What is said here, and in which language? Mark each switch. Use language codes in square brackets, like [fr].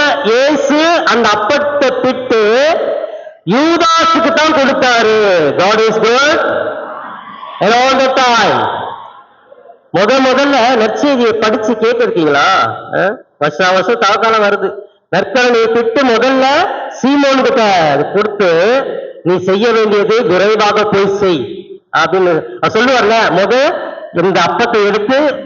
[ta] இயேசு அந்த அப்பத்தை பிட்டு யூதாசுக்கு தான் கொடுத்தாரு. [en] God is good and all the time. [ta] முதல்ல நற்செய்தியை படிச்சு கேட்டிருக்கீங்களா? வருஷம் தவக்காலம் வருது. நற்கருணையை பிட்டு முதல்ல சீமோன் கிட்ட கொடுத்து, நீ செய்ய வேண்டியது விரைவாக போய் செய் அப்படின்னு சொல்லுவார்ல. இந்த அப்பத்தை எடுத்து